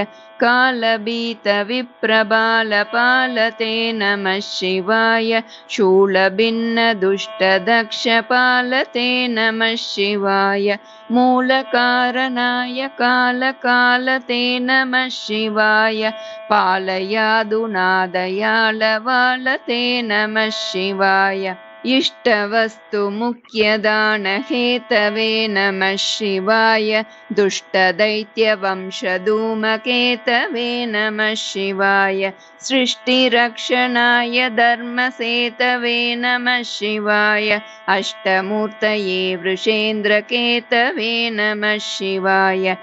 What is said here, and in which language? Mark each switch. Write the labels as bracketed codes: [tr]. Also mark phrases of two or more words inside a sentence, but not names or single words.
[sa] कालभीत विप्रबाल बालते नम शिवाय शूलभिन्न दुष्ट दक्ष फालते नम शिवाय मूल कारणाय काल कालते नम शिवाय पालयाधुनादयाल वालते नम शिवाय इष्टवस्तु मुख्यदान हेतवे नमः शिवाय दुष्टदैत्यवंशधूमकेतवे नमः शिवाय सृष्टिरक्षणाय धर्मसेतवे नमः शिवाय अष्टमूर्तये वृषेन्द्रकेतवे नमः शिवाय